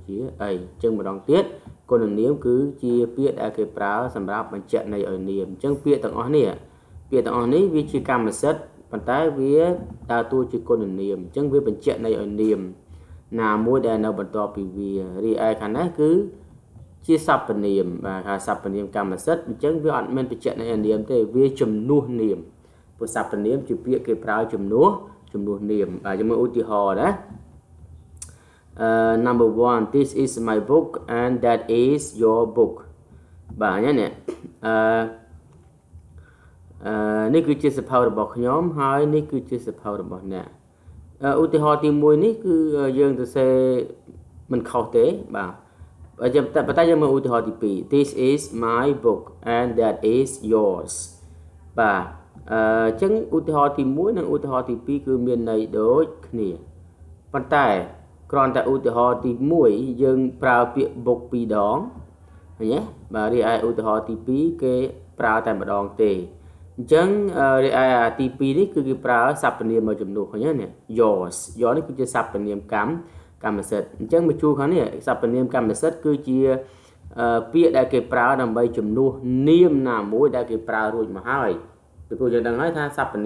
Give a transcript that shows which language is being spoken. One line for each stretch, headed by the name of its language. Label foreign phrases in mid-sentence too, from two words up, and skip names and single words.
Khmer: ជាអីអញ្ចឹងម្ដងទៀតគុណនាមគឺជាពាក្យដែលគេប្រើសម្រាប់បញ្ជាក់ន័យឲ្យនាមអញ្ចឹងពាក្យទាំងអស់នេះវាជាកម្មសិទ្ធិប៉ុន្តែវាដើរតួជាគុណនាមអញ្ចឹងវាបញ្ជាក់ន័យឲ្យនាមណាមួយដែលនៅបន្ទាប់ពីវារីឯខាងនេះគឺជាសព្វនាមបាទថាសព្វនាមកម្មសិទ្ធិអញ្ចឹងវាអត់មានបញ្ជាក់ន័យឲ្យនាមទេវាជំនួសនាមព្រោះសព្វនាមជាពាក្យគេប្រើជំនួសនាមបាទយើងមើលឧទាហរណ៍ណា
English: number 1 this is my book and that is your book
Khmer: បាទនេះនេះគឺជាស
English: ភៅរបស់ខ្ញុំហើយនេះគឺជាស
Khmer: ភៅរបស់អ្នកឧទាហរណ៍ទី1នេះគឺយើងទៅសេមិនខុសទេបាទប៉ុន្តែយើងមើលឧទាហរណ៍ទី2
English: this is my book and that is yours
Khmer: បាទអញ្ចឹងឧទាហរណ៍ទី1និងឧទាហរណ៍ទី2គឺមានន័យដូចគ្នាប៉ុន្តែគ្រាន់តែឧទាហរណ៍ទី1យើងប្រើពាក្យ book 2ដងឃើញទេបាទរីឯឧទា ហរណ៍ទី2គេប្រើតែម្ដងទេអញ្ចឹងរីឯទី2នេះគឺគេប្រើសព្វនាមមកជំនួសឃើញទេនេះ yours នេះគឺជាសព្វនាមកម្មសិទ្ធិអញ្ចឹងមកជួរខាងនេះសព្វនាមកម្មសិទ្ធិគឺជាពាក្យដែលគេប្រើដើម្បីជំនួសនាមណាមួយដែលគេប្រើរួចមកហើយពីព្រោះយើងដឹងហើយថាសព្វនា